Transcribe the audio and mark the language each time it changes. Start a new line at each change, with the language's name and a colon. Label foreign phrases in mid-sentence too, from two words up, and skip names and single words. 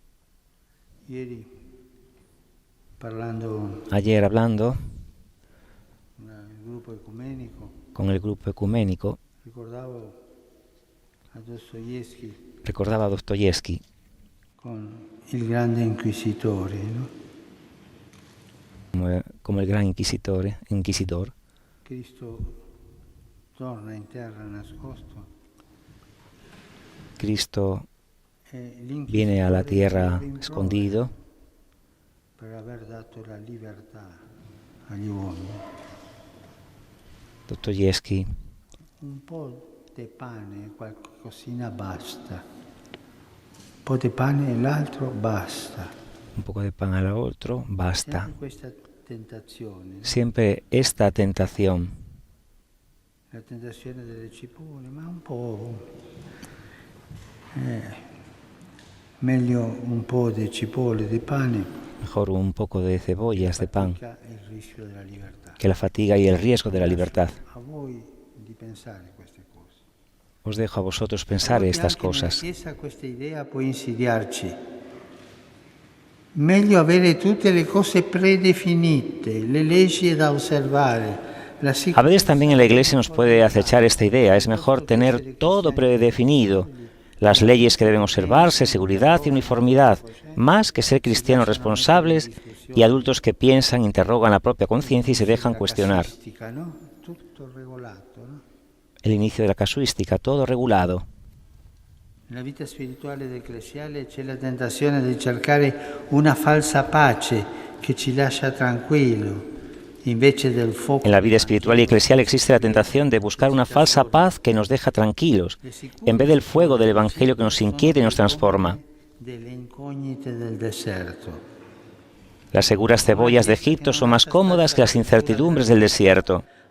Spanish: Ayer hablando con el grupo ecuménico, recordaba a Dostoyevsky, el grande inquisidor, ¿no? Como el gran inquisidor.
Italian: Cristo torna in terra nascosto.
Spanish: Cristo viene a la tierra escondido
Italian: per aver dato la libertà agli uomini. Dostoyevsky. Un po' di pane, qualcosina basta. Un po' di pane e l'altro basta.
Spanish: Un poco de pan al otro, basta. Siempre esta tentación.
Italian: La tentazione delle cipolle, ma un po'. Meglio un po' di cipolle, di pane.
Spanish: Mejor un poco de cebollas, de pan, que la fatiga y el riesgo de la libertad. Os dejo a vosotros pensar estas cosas.
Italian: Meglio avere tutte le cose predefinite, le leggi da osservare.
Spanish: A veces también en la Iglesia nos puede acechar esta idea. Es mejor tener todo predefinido, las leyes que deben observarse, seguridad y uniformidad, más que ser cristianos responsables y adultos que piensan, interrogan la propia conciencia y se dejan cuestionar. El inicio de la casuística, todo regulado.
Italian: Nella vita spirituale ed ecclesiale c'è la tentazione di cercare una falsa pace che ci lascia tranquillo.
Spanish: En la vida espiritual y eclesial existe la tentación de buscar una falsa paz que nos deja tranquilos, en vez del fuego del Evangelio que nos inquieta y nos transforma. Las seguras cebollas de Egipto son más cómodas que las incertidumbres del desierto.